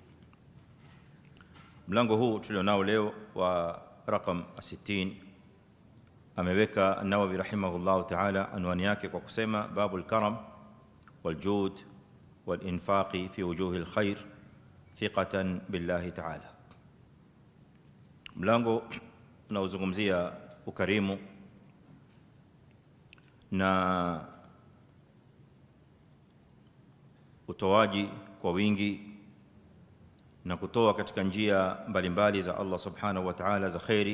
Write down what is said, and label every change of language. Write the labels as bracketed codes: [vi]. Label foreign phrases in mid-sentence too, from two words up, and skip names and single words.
[sw] Mlango huu tulionao leo wa rakam 60 ameweka An-Nawawi [ar] رحمه الله تعالى [sw] anwani yake kwa kusema [ar] باب الكرم والجود والإنفاق في وجوه الخير ثقة بالله تعالى. [sw] Mlango unaozungumzia ukarimu na utoaji kwa wingi na kutoa katika njia mbalimbali za Allah [ar] سبحانه وتعالى [sw] za khairi.